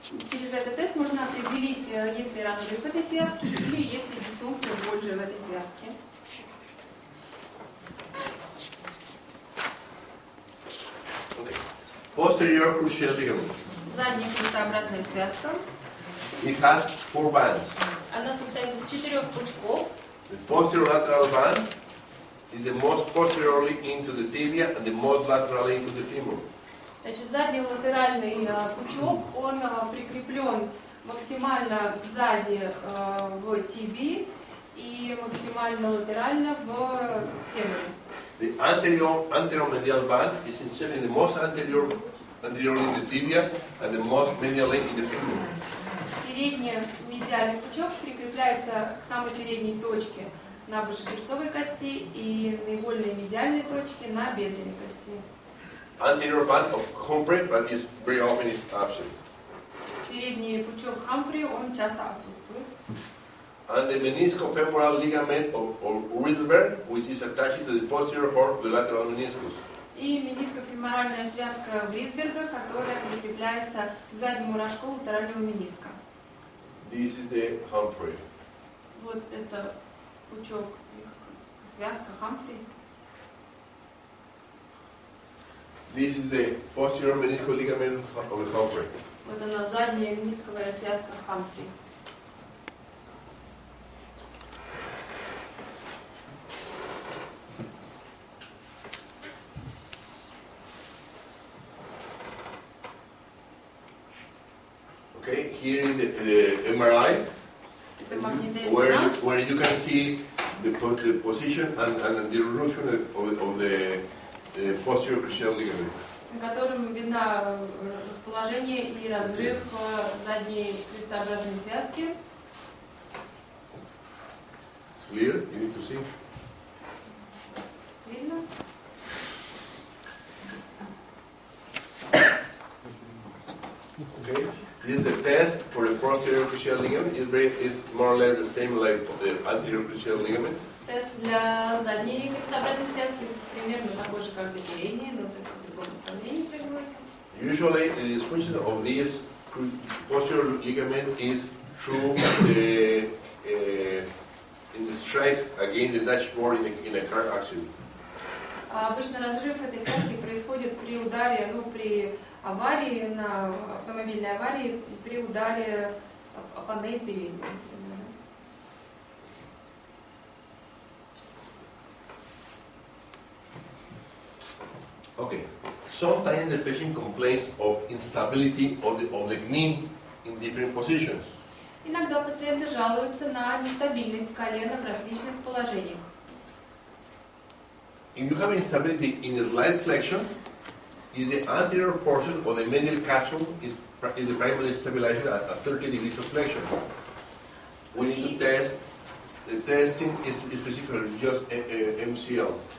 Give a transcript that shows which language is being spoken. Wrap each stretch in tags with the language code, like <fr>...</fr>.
<ru>Через этот тест можно определить, есть ли разрыв этой связки или есть ли дисфункция больше в этой связке.</ru> <en>Okay. Posterior cruciate ligament.</en> <ru>Задняя крестообразная связка.</ru> <en>It has 4 bands.</en> <ru>Она состоит из 4 пучков.</ru> <en>The posterior lateral band is the most posteriorly into the tibia and the most laterally into the femur.</en> <ru>Значит, задний латеральный пучок, он прикреплен максимально сзади в тибии и максимально латерально в феморе.</ru> <en>The anteromedial band is inserted in the most anteriorly in the tibia and the most medially in the femur.</en> <ru>Передний медиальный пучок прикрепляется к самой передней точке на большеберцовой кости и наиболее медиальной точке на бедренной кости.</ru> <en>Anterior band of Humphrey, but is very often is absent.</en> <ru>Передний пучок Хамфри, он часто отсутствует.</ru> <en>And the meniscofemoral ligament of Risberg, which is attached to the posterior fork of the lateral meniscus.</en> <ru>И менискофеморальная связка Брисберга, которая прикрепляется к заднему рожку латерального мениска.</ru> <en>This is the Humphrey.</en> <ru>Вот это пучок, связка Хамфри.</ru> <en>This is the posterior meniscal ligament of the Humphrey.</en> <ru>Вот она, задняя менисковая связка Хамфри.</ru> <en>Okay, here is the MRI,</en> <ru>Это магниторезонанс.</ru> <en>where you can see the position and the erosion of posterior cruciate ligament.</en> <ru>на котором видно расположение и разрыв задней крестообразной связки.</ru> <en>It's clear? You need to see.</en> <ru>Видно?</ru> <en>Okay. This is the test for the posterior cruciate ligament. It's more or less the same like the anterior cruciate ligament.</en> <ru>Тест для задней крестообразной связки примерно такой же, как для передней, но только в другом направлении производится.</ru> <en>Usually, the dysfunction of this posterior ligament is through the in the strike against the dashboard in a car accident.</en> <ru>Обычно разрыв этой связки происходит при ударе, при аварии, на автомобильной аварии, при ударе о панель передней.</ru> <en>Okay. Sometimes the patient complains of instability of the knee in different positions.</en> <ru>Иногда пациенты жалуются на нестабильность колена в различных положениях.</ru> <en>If you have instability in the slight flexion, is the anterior portion of the medial capsule is the primary stabilizer at 30 degrees of flexion. We need to test. The testing is specifically just MCL.</en>